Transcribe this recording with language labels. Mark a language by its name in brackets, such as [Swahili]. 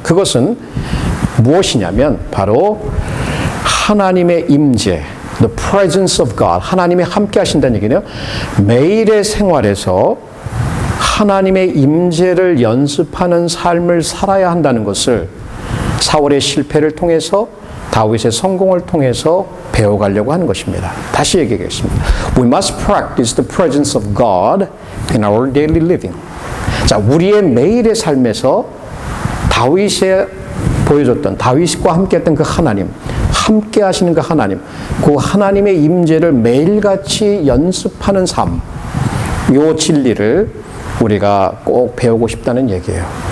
[Korean] 그것은 무엇이냐면 바로 하나님의 임재, [English] the presence of God, [Korean] 하나님이 함께 하신다는 얘기네요. 매일의 생활에서 하나님의 임재를 연습하는 삶을 살아야 한다는 것을 사울의 실패를 통해서 다윗의 성공을 통해서 배워가려고 하는 것입니다. 다시 얘기하겠습니다. [English] We must practice the presence of God in our daily living. [Korean] 자, 우리의 매일의 삶에서 다윗의 보여줬던 다윗과 함께했던 그 하나님, 함께 하시는 그 하나님의 임재를 매일같이 연습하는 삶, 이 진리를 우리가 꼭 배우고 싶다는 얘기예요.